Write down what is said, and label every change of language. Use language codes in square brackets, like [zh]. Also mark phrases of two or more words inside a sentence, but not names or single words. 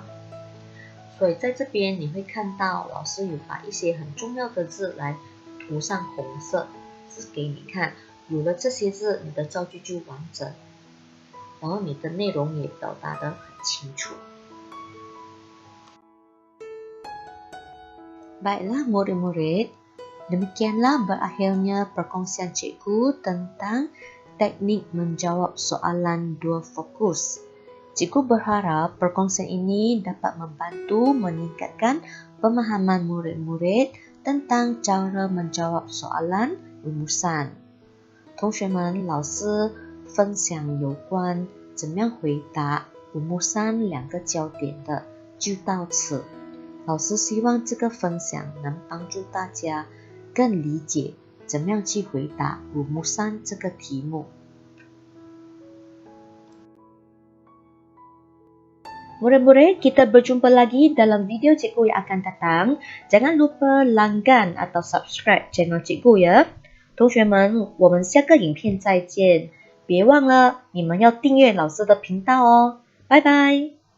[zh] 所以在这边你会看到老师有把一些很重要的字来涂上红色字给你看，有了这些字你的造句就完整，然后你的内容也表达得很清楚。 [ms] Baiklah murid-murid, demikianlah berakhirnya perkongsian cikgu tentang teknik menjawab soalan 2 fokus. Cikgu berharap perkongsian ini dapat membantu meningkatkan pemahaman murid-murid tentang cara menjawab soalan rumusan。 [zh] 同学们，老师分享有关怎么样回答rumusan 2个焦点的就到此。老师希望这个分享能帮助大家更理解怎么样去回答rumusan 这个题目。 [ms] Murid-murid, kita berjumpa lagi dalam video cikgu yang akan datang. Jangan lupa langgan atau [en] subscribe channel [ms] cikgu ya. [zh] 同学们，我们下个影片再见。别忘了，你们要订阅老师的频道哦。拜拜。